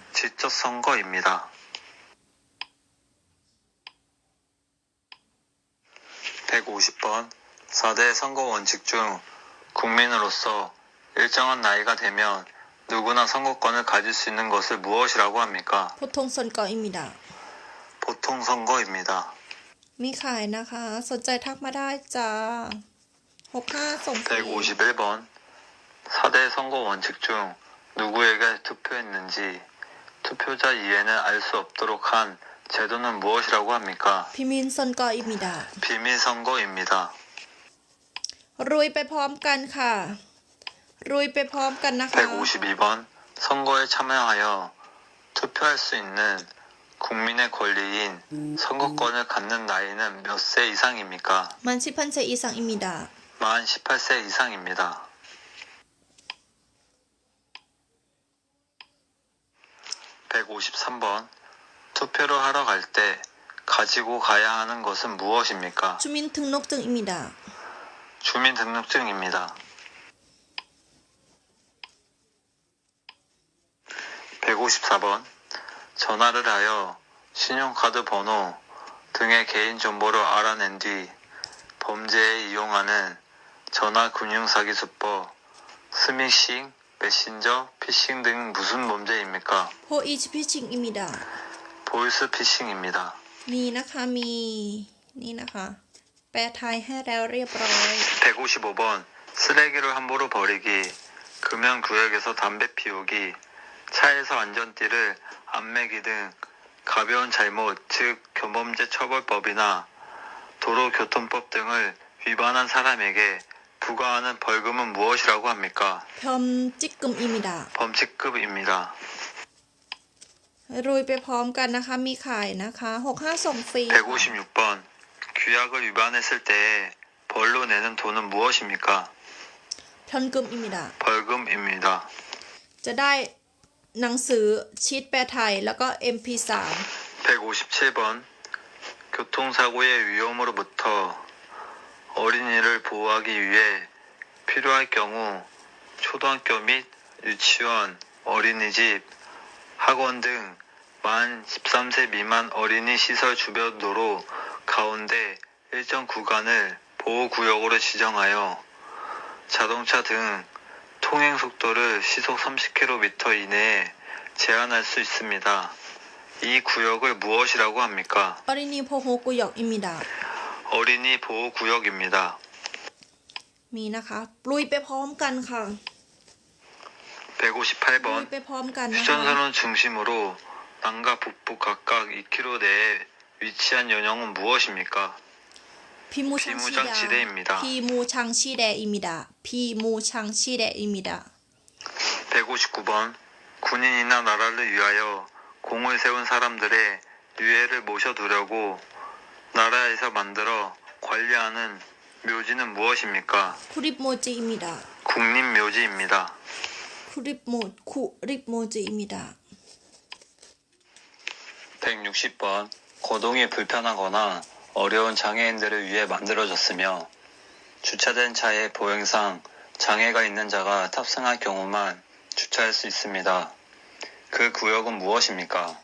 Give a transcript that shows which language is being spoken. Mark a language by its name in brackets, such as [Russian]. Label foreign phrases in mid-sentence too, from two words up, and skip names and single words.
[Korean] 직접 선거입니다. 150번. 4대 선거 원칙 중 국민으로서 일정한 나이가 되면 누구나 선거권을 가질 수 있는 것을 무엇이라고 합니까? 보통 선거입니다. 보통 선거입니다. [Thai] มีขายนะคะ สนใจทักมาได้จ้า65ส่งฟรี [Korean] 151번. 4대 선거 원칙 중 누구에게 투표했는지 투표자 이해는 알 수 없도록 한 제도는 무엇이라고 합니까? 비밀 선거입니다 비밀 선거입니다. [Thai] รุยไปพร้อมกันค่ะ รุยไปพร้อมกันนะคะ [Korean] 152번. 선거에 참여하여 투표할 수 있는 국민의 권리인 선거권을 갖는 나이는 몇 세 이상입니까? 만 18세 이상입니다 만 18세 이상입니다. 153번. 투표를 하러 갈 때 가지고 가야 하는 것은 무엇입니까? 주민등록증입니다 주민등록증입니다. 154번. 전화를 하여 신용카드 번호 등의 개인 정보를 알아낸 뒤 범죄에 이용하는 전화금융사기 수법, 스미싱, 메신저, 피싱 등 무슨 범죄입니까? 보이스피싱입니다 보이스피싱입니다. [Thai] มีนะคะมีนี่นะคะ แปลไทยให้แล้วเรียบร้อย [Korean] 155번. 쓰레기를 함부로 버리기, 금연구역에서 담배 피우기, 차에서 안전띠를 안 매기 등 가벼운 잘못, 즉 교범죄 처벌법이나 도로교통법 등을 위반한 사람에게 부과하는 벌금은 무엇이라고 합니까? 범칙금입니다 범칙급입니다. [Thai] รุยไปพร้อมกันนะคะ มีขายนะคะ65ส่งฟรี [Korean] 156번. 규약을 위반했을 때에 벌로 내는 돈은 무엇입니까? 벌금입니다 벌금입니다. [Thai] จะได้หนังสือชีทแปลไทยแล้วก็ MP3 [Korean] 157번. 교통사고의 위험으로부터 어린이를 보호하기 위해 필요할 경우 초등학교 및 유치원, 어린이집, 학원 등 만 13세 미만 어린이 시설 주변 도로 가운데 일정 구간을 보호구역으로 지정하여 자동차 등 통행 속도를 시속 30km 이내에 제한할 수 있습니다. 이 구역을 무엇이라고 합니까? 어린이 보호구역입니다 어린이 보호구역입니다. [Thai] มีนะคะลุยไปพร้อมกันค่ะ ลุย [Korean] 158번. [Thai] ไปพร้อมกันนะคะ [Korean] 휴전선을 중심으로 남과 북부 각각 2km 내에 위치한 연령은 무엇입니까? 비무장지 비무장지대입니다. 비무장지대입니다 비무장지대입니다 159번. 군인이나 나라를 위하여 공을 세운 사람들의 유해를 모셔두려고 나라에서 만들어 관리하는 묘지는 무엇입니까? 국립묘지입니다 국립묘지입니다. 국립묘지입니다 160번. 거동이 불편하거나 어려운 장애인들을 위해 만들어졌으며 주차된 차의 보행상 장애가 있는 자가 탑승할 경우만 주차할 수 있습니다. 그 구역은 무엇입니까?